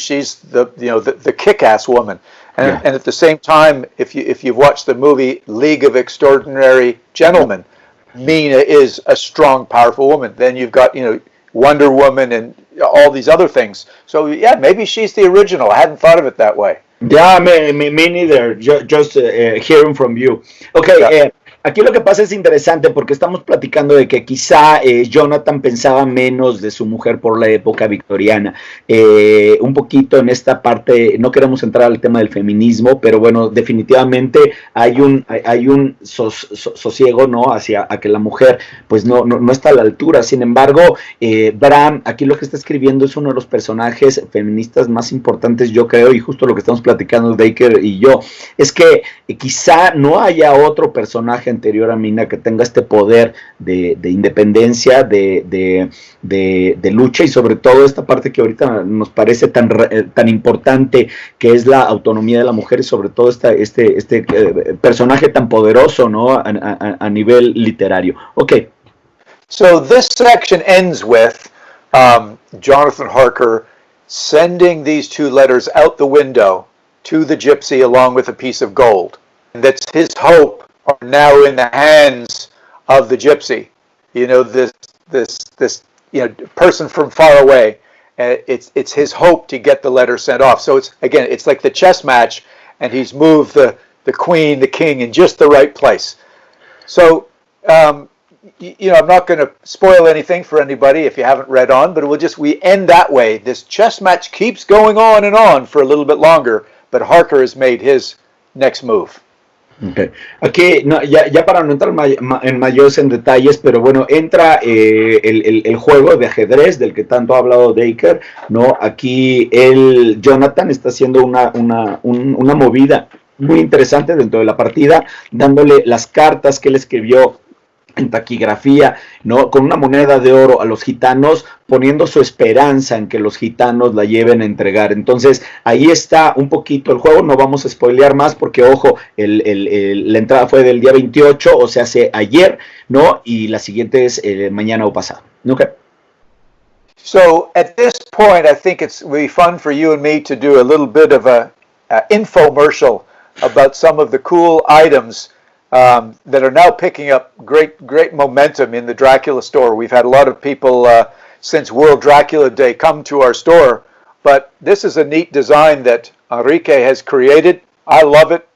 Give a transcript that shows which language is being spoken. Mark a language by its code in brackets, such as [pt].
[en] She's the kick-ass woman, and at the same time, if you've watched the movie League of Extraordinary Gentlemen, Mina is a strong, powerful woman. Then you've got Wonder Woman and all these other things. So yeah, maybe she's the original. I hadn't thought of it that way. Yeah, me neither. Just hearing from you. [es] Okay, aquí lo que pasa es interesante porque estamos platicando de que quizá Jonathan pensaba menos de su mujer por la época victoriana. Un poquito en esta parte, no queremos entrar al tema del feminismo, pero bueno, definitivamente hay un sosiego, ¿no? Hacia a que la mujer pues no está a la altura. Sin embargo, Bram, aquí lo que está escribiendo es uno de los personajes feministas más importantes, yo creo, y justo lo que estamos platicando Dacre y yo, es que quizá no haya otro personaje anterior a Mina que tenga este poder de independencia, de lucha, y sobre todo esta parte que ahorita nos parece tan importante, que es la autonomía de la mujer, y sobre todo este personaje tan poderoso, ¿no? a nivel literario. Okay. [en] So this section ends with Jonathan Harker sending these two letters out the window to the gypsy along with a piece of gold. And that's his hope are now in the hands of the gypsy. This person from far away. It's his hope to get the letter sent off. So it's like the chess match, and he's moved the queen, the king in just the right place. So I'm not going to spoil anything for anybody if you haven't read on, but we end that way. This chess match keeps going on and on for a little bit longer, but Harker has made his next move. Okay. [es] Aquí, no, ya para no entrar en mayores en detalles, pero bueno, entra el juego de ajedrez del que tanto ha hablado Dacre, ¿no? Aquí Jonathan está haciendo una movida muy interesante dentro de la partida, dándole las cartas que él escribió en taquigrafía, ¿no? Con una moneda de oro a los gitanos, poniendo su esperanza en que los gitanos la lleven a entregar. Entonces, ahí está un poquito el juego. No vamos a spoilear más porque, ojo, la entrada fue del día 28, o sea, hace ayer, ¿no? Y la siguiente es mañana o pasado. [en] Okay. So, at this point, I think it would be fun for you and me to do a little bit of a infomercial about some of the cool items that are now picking up great momentum in the Dracula store. We've had a lot of people since World Dracula Day come to our store, but this is a neat design that Enrique has created. I love it.